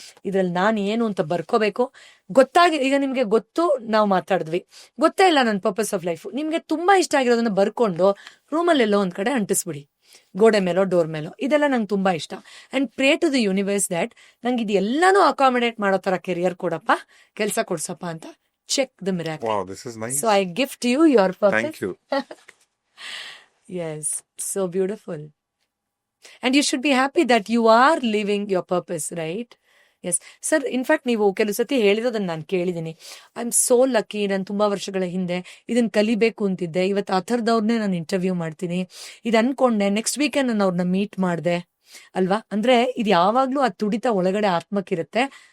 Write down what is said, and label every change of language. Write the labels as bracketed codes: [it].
[kn] ಇದ್ರಲ್ಲಿ ನಾನು ಏನು ಅಂತ ಬರ್ಕೋಬೇಕು. ಗೊತ್ತಾಗಿ, ಈಗ ನಿಮ್ಗೆ ಗೊತ್ತು, ನಾವು ಮಾತಾಡಿದ್ವಿ, ಗೊತ್ತೇ ಇಲ್ಲ ನನ್ನ [en] purpose of life, [kn] ನಿಮ್ಗೆ ತುಂಬಾ ಇಷ್ಟ ಆಗಿರೋದನ್ನ ಬರ್ಕೊಂಡು ರೂಮಲ್ಲೆಲ್ಲೋ ಒಂದ್ ಕಡೆ ಅಂಟಿಸ್ಬಿಡಿ, ಗೋಡೆ ಮೇಲೋ ಡೋರ್ ಮೇಲೋ. ಇದೆಲ್ಲ ನಂಗೆ ತುಂಬಾ ಇಷ್ಟ. [en] and pray to the universe that [kn] ನಂಗೆ ಇದೆಲ್ಲಾನು ಅಕಾಮಿಡೇಟ್ ಮಾಡೋ ತರ ಕೆರಿಯರ್ ಕೊಡಪ್ಪ, ಕೆಲಸ ಕೊಡ್ಸಪ್ಪ ಅಂತ. [en] check the miracle. Wow, this is nice. So I gift you your purpose. Thank you. Yes, so beautiful. And you should be happy that you are living your purpose, right? Yes sir, [kn] in fact ನೀವು ಕೆಲವು ಸತಿ ಹೇಳಿರೋದನ್ನ ನಾನು ಕೇಳಿದ್ದೀನಿ. [en] I am so lucky, [kn] ನಾನು ತುಂಬಾ ವರ್ಷಗಳ ಹಿಂದೆ ಇದನ್ನ ಕಲಿಬೇಕು ಅಂತಿದ್ದೆ, ಇವತ್ತು ಆ ಥರದವ್ರನ್ನೇ ನಾನು ಇಂಟರ್ವ್ಯೂ ಮಾಡ್ತೀನಿ, ಇದು ಅನ್ಕೊಂಡೆ, ನೆಕ್ಸ್ಟ್ ವೀಕೆಂಡ್ ನಾನು ಅವ್ರನ್ನ ಮೀಟ್ ಮಾಡಿದೆ ಅಲ್ವಾ. ಅಂದ್ರೆ ಇದು ಯಾವಾಗ್ಲೂ ಆ ತುಡಿತ ಒಳಗಡೆ ಆತ್ಮಕ್ಕಿರುತ್ತೆ.